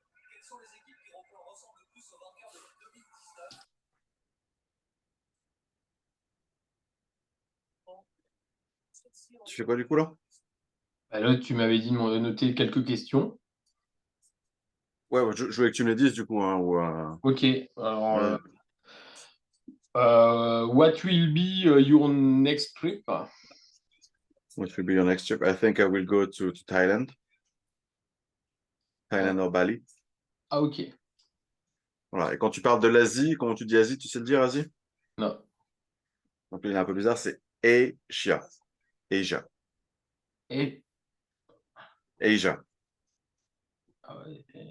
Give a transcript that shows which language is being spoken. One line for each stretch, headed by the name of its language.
French: Quelles sont les équipes qui ressemblent le plus aux vainqueurs de 2019? Tu fais quoi du coup là? Bah là, tu m'avais dit de noter quelques questions. Ouais, je voulais que tu me les dises du coup. Hein, ou, Ok. Alors, ouais.
English: what will be your next trip? What will be your next trip? I think I will go to Thailand. Thailand or Bali.
French: Ah, ok. Voilà. Et quand tu parles de l'Asie, comment tu dis Asie, tu sais le dire Asie? Non. Donc il est un peu bizarre, c'est Asia.
English: Asia.
French: Et...
English: Asia.
French: Ah ouais,